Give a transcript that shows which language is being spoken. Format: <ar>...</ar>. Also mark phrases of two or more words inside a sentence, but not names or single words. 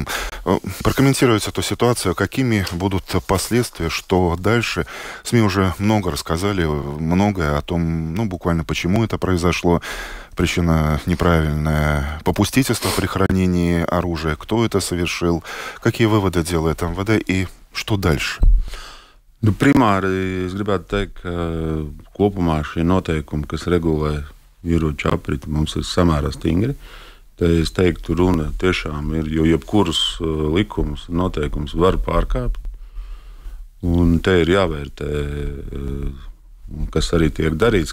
<ru>Прокомментируйте эту ситуацию, какими будут последствия, что дальше. СМИ уже много рассказали, многое о том, буквально почему это произошло. Причина неправильная попустительство при хранении оружия, кто это совершил, какие выводы делает МВД и что дальше?</ru> <lv>Primāri es gribētu teikt, ka kopumā šie noteikumi, kas regulē ieroču apriti, mums ir samērā stingri. Te es teiktu, runa tiešām ir, jo jebkurus likumus un noteikumus var pārkāpt. Un te ir jāvērtē, kas arī tiek darīts.</lv>